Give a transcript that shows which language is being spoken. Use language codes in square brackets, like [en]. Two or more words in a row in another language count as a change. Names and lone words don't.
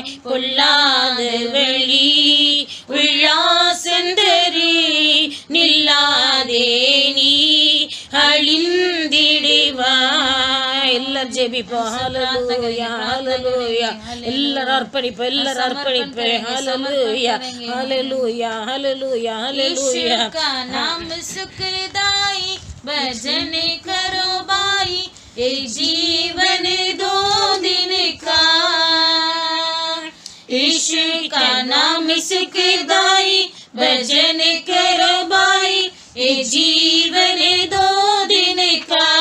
[ta] பொல்லாத வழி உள்ளாசெந்தரி நில்லாதே நீ அழிந்திடுவாய். எல்லாரும் ஜெபிப்போம். ஹல்லேலூயா ஹல்லேலூயா. எல்லாரும் அர்ப்பணிப்போம். எல்லாரும் அர்ப்பணிப்போம். ஹல்லேலூயா ஹல்லேலூயா ஹல்லேலூயா ஹல்லேலூயா. [hi] यीशु का नाम सुखदाई भजन करो भाई, ये जीवन 2 दिन का. यीशु का नाम सुखदाई भजन करो भाई, ये जीवन 2 दिन का.